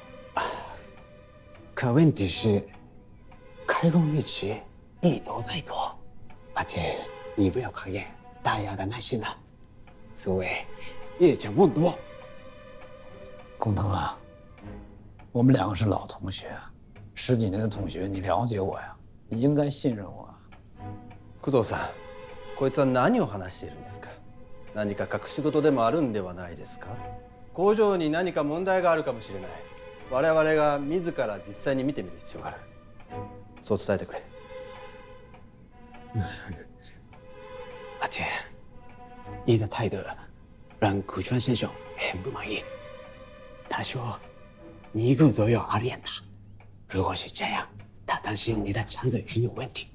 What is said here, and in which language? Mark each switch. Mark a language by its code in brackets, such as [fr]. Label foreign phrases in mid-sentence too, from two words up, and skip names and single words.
[zh] 可问题是，开工日期一拖再拖，而且你不要考验大家的耐心了。所谓夜长梦多。工藤啊，我们两个是老同学，10几年的同学，你了解我呀，你应该信任我。 [ja] 工藤さん、こいつは何を話しているんですか？何か隠し事でもあるんではないですか？工場に何か問題があるかもしれない。我々が自ら実際に見てみる必要がある。そう伝えてくれ。 [zh] 阿天，你的态度让古川先生很不满意。他说：“你一个都要阿练他，如果是这样，他担心你的肠子很有问题。